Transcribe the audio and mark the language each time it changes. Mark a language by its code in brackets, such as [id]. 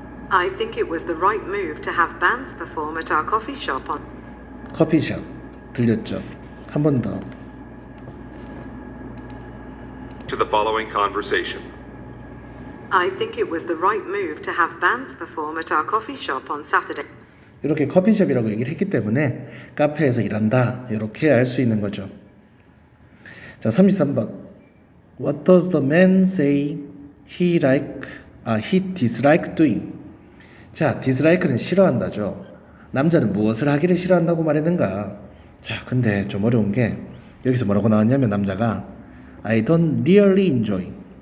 [en] I think it was the right move to have bands perform at our coffee shop on. [ko] 커피숍 들렸죠? 한 번 더. [en] To the following conversation. I think it was the right move to have bands perform at our coffee shop on Saturday. [ko] 이렇게 커피숍이라고 얘기를 했기 때문에 카페에서 일한다, 이렇게 알 수 있는 거죠. 자, 33번. [en] What does the man say he dislike doing? [ko] 자, dislike는 싫어한다죠. 남자는 무엇을 하기를 싫어한다고 말했는가? 자, 근데 좀 어려운 게 여기서 뭐라고 나왔냐면 남자가 [en] I don't really enjoy.